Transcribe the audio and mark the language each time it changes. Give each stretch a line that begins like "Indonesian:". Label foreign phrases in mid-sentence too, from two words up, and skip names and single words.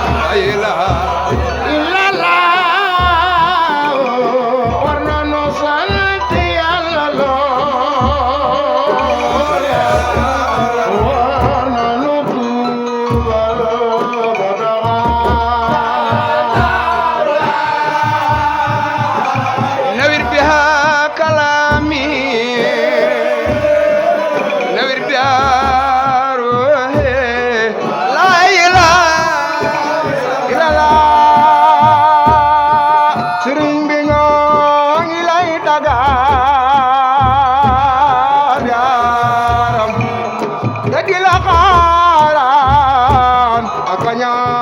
Arabic: لا إله إلا الله,
Wolof: war na nu sant Yàlla lool. War na nu tuubal ba dara.
Arabic: نور بها كلامي نور بها روحي. لا إله إلا الله,
Wolof: sëriñ bi ñoo ngi lay dagaan yaaram, te di la xaaraan ak a ñaan.